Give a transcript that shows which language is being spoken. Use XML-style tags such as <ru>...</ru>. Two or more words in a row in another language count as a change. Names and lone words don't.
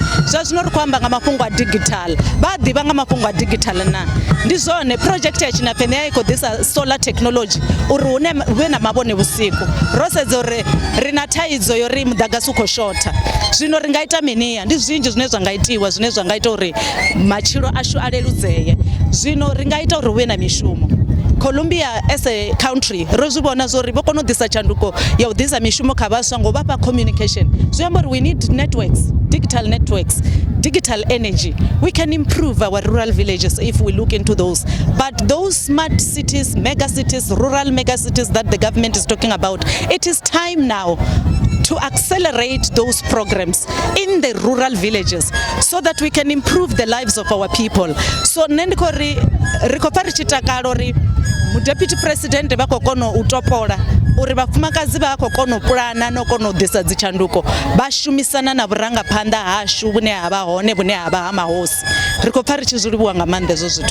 <ve>Zwa zwino ri khou amba nga mafhungo a digital, vha a ḓivha nga mafhungo a digital na ndi zwone project ya Tshinapfene ya i khou ḓisa</ve> <en>solar technology</en> <ve>uri hune vhe na mavhone vhusiku. Ro sedza uri ri na thaidzo yo ri muḓagasi u khou shotha, zwino ri nga ita miniya? Ndi zwinzhi zwine zwa nga itiwa zwine zwa nga ita uri matshilo ashu a leludzeye. Zwino ri nga ita uri hu vhe na mishumo. Colombia</ve> <en>as a country</en> <ve>ro zwi vhona zwori vho kona u ḓisa tshanduko ya u ḓisa mishumo kha vhaswa ngo vhafha communication. Zwi amba uri</ve> <en>we need networks, digital energy. We can improve our rural villages if we look into those. But those smart cities, mega cities, rural mega cities that the government is talking about, it is time now to accelerate those programs in the rural villages so that we can improve the lives of our people.</en> <ve>So nendiko ri khou pfa ri tshi takala uri mu-</ve> <en>deputy president</en> <ve>vha khou kona u topola uri vhafumakadzi vha khou kona u pulana no kona u ḓisa dzi tshanduko vha shumisana na vhurangaphanḓa hashu vhune ha vha hone vhune ha vha ha mahosi. Ri khou pfa ri tshi zwi livhuwa nga maanḓa ezwo zwithu.</ve>